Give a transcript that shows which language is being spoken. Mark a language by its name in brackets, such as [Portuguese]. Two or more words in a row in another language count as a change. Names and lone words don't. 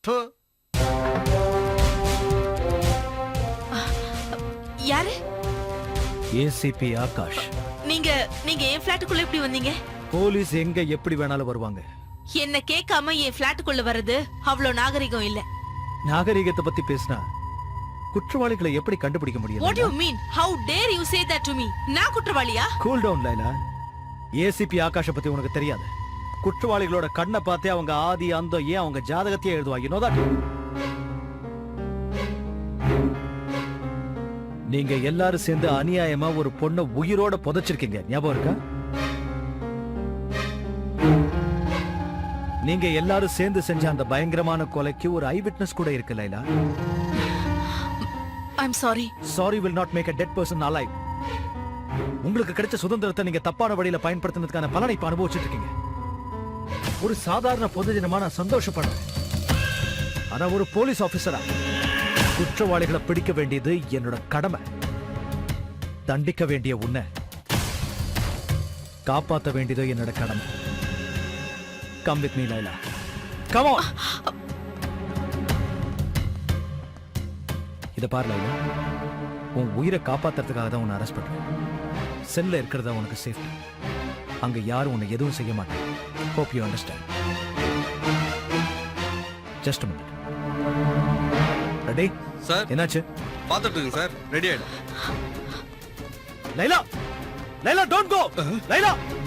[Tamil] யாரு? ஏசிபி ஆகாஷ். நீங்க நீங்க என் ஃபிளாட்டுக்குள்ள எப்படி வந்தீங்க? போலீஸ் எங்க எப்படி வேணாலும் வருவாங்க. என்ன கேட்காம என் ஃபிளாட்டுக்குள்ள வர்றது அவ்வளவு நாகரிகம் இல்ல. நாகரிகத்தை பத்தி பேசினா குற்றவாளிகளை எப்படி கண்டுபிடிக்க [English] What [Tamil] முடியும்? [English] do you mean? How dare you say that to me? [Tamil] நான் குற்றவாளியா? [English] cool down [Tamil] லைலா. ஏசிபி ஆகாஷ பத்தி உனக்கு தெரியாது. குற்றவாளிகளோட கண்ணை பார்த்தே அவங்க ஆதி அந்தம் ஏன் அவங்க ஜாதகத்தையே எழுதுவாங்க. [English] You know that? [Tamil] நீங்க எல்லாரும் சேர்ந்து அநியாயமா ஒரு பொண்ணை உயிரோட புதைச்சிருக்கீங்க. ஞாபகம் இருக்கா? நீங்க எல்லாரும் சேர்ந்து செஞ்ச அந்த பயங்கரமான கொலைக்கு ஒரு [English] eye witness [Tamil] கூட இருக்கு லைலா. [English] I'm sorry. Sorry will not make a dead person alive. [Tamil] உங்களுக்கு கிடைச்ச சுதந்திரத்தை நீங்க தப்பான வழியில பயன்படுத்தினதுக்கான பலனை இப்ப அனுபவிச்சுட்டு இருக்கீங்க. ஒரு சாதாரண பொது தினமா நான் சந்தோஷப்படுறேன். ஆனா ஒரு போலீஸ் ஆபீசரா குற்றவாளிகளை பிடிக்க வேண்டியது என்னோட கடமை. தண்டிக்க வேண்டிய உன்னை காப்பாற்ற வேண்டியது என்னோட கடமை. [English] Come with me, Laila. Come on. [Tamil] இத பாரு லைலா, உன் உயிரை காப்பாத்துறதுக்காக தான் உன்னை அரெஸ்ட் பண்றேன். செல்ல இருக்கிறதா உனக்கு சேஃப்டி. அங்க யாரும் உன்னை எதுவும் செய்ய மாட்டாங்க. [English] Hope you understand. Just a minute. Ready? [Tamil] சார், என்னாச்சு? பாத்துட்டு இருக்கேன் சார். ரெடி ஆயிடு. லைலா, லைலா, [English] don't go. [Tamil] லைலா.